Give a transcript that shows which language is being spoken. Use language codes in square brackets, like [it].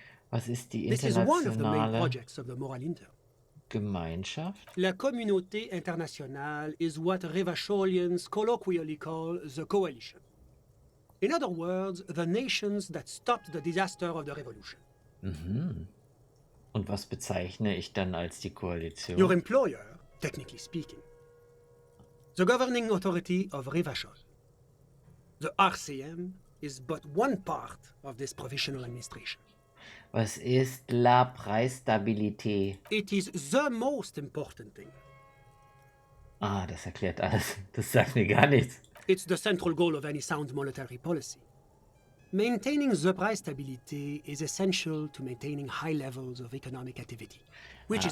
[de] Was ist die [en] This is one of the main [de] internationale [en] projects of the Moral Inter. [de] Gemeinschaft? [en] La Communauté Internationale is what Revacholians colloquially call the coalition. In other words, the nations that stopped the disaster of the revolution. Mhm. [de] Und was bezeichne ich dann als die Koalition? [en] Your employer, technically speaking. The governing authority of Revachol. The RCM is but one part of this provisional administration. [de] Was ist La Preisstabilité? [en] It is the most important thing. [de] Ah, das erklärt alles. Das sagt mir gar nichts. [en] It's the central goal of any sound monetary policy. Maintaining the price stability is essential to maintaining high levels of economic activity, which is